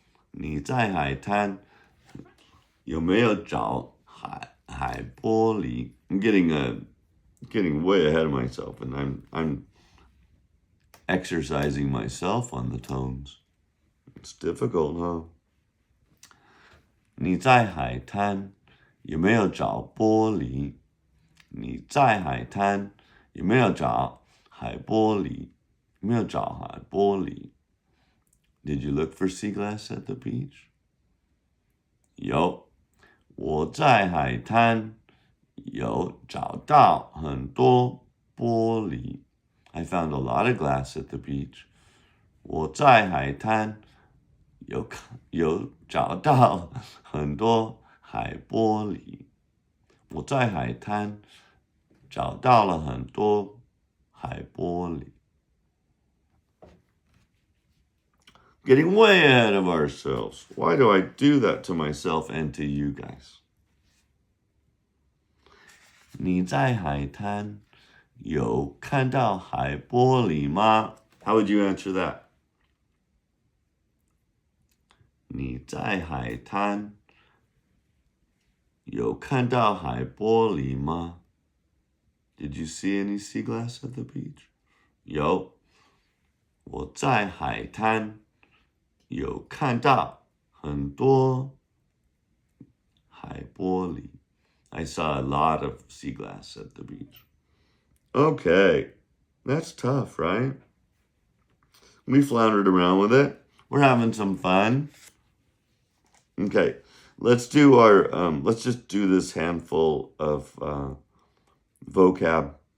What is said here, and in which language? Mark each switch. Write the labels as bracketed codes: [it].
[zh] 你在海滩有没有找海玻璃？ [en] I'm getting way ahead of myself, and I'm exercising myself on the tones. It's difficult, huh? [zh] 你在海滩有没有找玻璃？你在海滩有没有找海玻璃？有没有找海玻璃？ [en] Did you look for sea glass at the beach? [zh] 有，我在海滩有找到很多玻璃。 [en] I found a lot of glass at the beach. [zh] 我在海滩有找到很多海玻璃。我在海滩找到了很多海玻璃。 [en] Getting way ahead of ourselves. Why do I do that to myself and to you guys? [zh] 你在海滩有看到海玻璃吗？ [en] How would you answer that? [zh] 你在海滩有看到海玻璃吗？ [en] Did you see any sea glass at the beach? [zh] 有，我在海滩有看到很多海玻璃。 [en] I saw a lot of sea glass at the beach. Okay, that's tough, right? We floundered around with it. We're having some fun. Okay, let's do let's just do this handful of vocab.